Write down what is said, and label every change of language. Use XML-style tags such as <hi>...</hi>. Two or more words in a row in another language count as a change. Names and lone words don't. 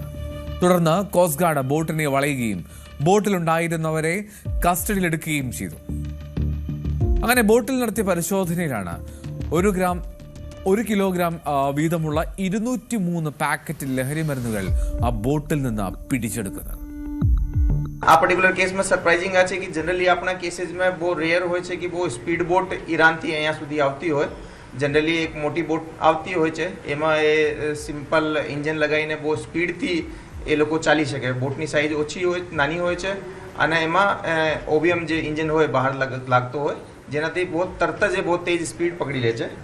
<ml>തുടർന്ന്</ml> <en>coast guard boatിനെ</en> <ml>വളയുകയും ബോട്ടിലുണ്ടായിരുന്നവരെ കസ്റ്റഡിയിലെടുക്കുകയും ചെയ്തു. അങ്ങനെ ബോട്ടിൽ നടത്തിയ പരിശോധനയിലാണ് 1 കിലോഗ്രാം വീതമുള്ള 203 പാക്കറ്റ് ലഹരി മരുന്നുകൾ ആ ബോട്ടിൽ നിന്ന് പിടിച്ചെടുക്കുന്നത്.</ml> <gu>આ</gu> <en>particular caseમાં</en> <gu>સરપ્રાઇઝિંગ આ છે કે જનરલી આપણા કેસીસમાં બહુ રેર હોય છે કે બહુ</gu> <en>speed boat</en> <gu>ઈરાનથી અહીંયા સુધી આવતી હોય. જનરલી એક મોટી બોટ આવતી હોય છે, એમાં એ</gu> <en>simple engine</en> <gu>લગાવીને બહુ સ્પીડથી એ લોકો ચાલી શકે. બોટની સાઇઝ ઓછી હોય, નાની હોય છે અને એમાં OBM જે ઇન્જન હોય બહાર લાગતો હોય, જેનાથી બહુ તરત જ બહુ તેજ સ્પીડ પકડી લે છે.</gu>